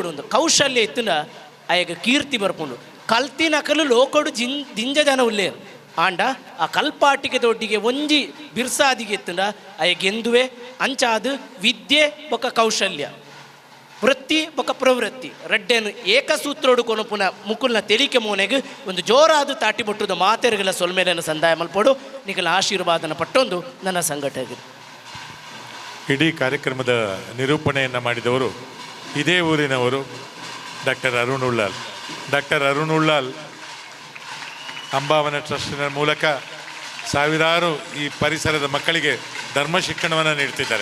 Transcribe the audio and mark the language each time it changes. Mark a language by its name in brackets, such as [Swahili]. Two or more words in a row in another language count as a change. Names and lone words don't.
[Tulu] ಒಂದು ಕೌಶಲ್ಯ ಇತ್ತನ ಆಯಗ ಕೀರ್ತಿ ಬರ್ಕೊಂಡು ಕಲ್ತಿನಕಲು ಲೋಕಡು ದಿಂಜ ಜನ ಉಲ್ಲೇರು ಆಂಡ ಆ ಕಲ್ಪಾಟಿಗೆ ದೊಡ್ಡಿಗೆ ಒಂಜಿ ಬಿರ್ಸಾದಿಗೆ ಎತ್ತಂಡ ಅಯ್ಯಗೆಂದುವೆ ಅಂಚಾದು ವಿದ್ಯೆ ಬೊಕ್ಕ ಕೌಶಲ್ಯ ವೃತ್ತಿ ಬೊಕ್ಕ ಪ್ರವೃತ್ತಿ ರೆಡ್ಡೇನು ಏಕಸೂತ್ರೋಡು ಕೊನಪುನ ಮುಕುಲ್ನ ತೆಲಿಕೆ ಮೋನೆಗೆ ಒಂದು ಜೋರಾದ ತಾಟಿ ಬೊಟ್ಟುದ ಮಾತೆರೆಗಳ ಸೊಲ್ಮೇಲೆನ ಸಂದಾಯ ಮಲ್ಪಡು ನಿಖಲ ಆಶೀರ್ವಾದನ ಪಟ್ಟೊಂದು ನನ್ನ ಸಂಘಟನೆ. [Kannada] ಇಡೀ ಕಾರ್ಯಕ್ರಮದ ನಿರೂಪಣೆಯನ್ನು ಮಾಡಿದವರು ಇದೇ ಊರಿನವರು ಡಾಕ್ಟರ್ ಅರುಣ್ ಉಳ್ಳಾಲ್. ಡಾಕ್ಟರ್ ಅರುಣ್ ಉಳ್ಳಾಲ್ ಅಂಬಾವನ ಟ್ರಸ್ಟಿನ ಮೂಲಕ ಸಾವಿರಾರು ಈ ಪರಿಸರದ ಮಕ್ಕಳಿಗೆ ಧರ್ಮ ಶಿಕ್ಷಣವನ್ನು ನೀಡ್ತಿದ್ದಾರೆ.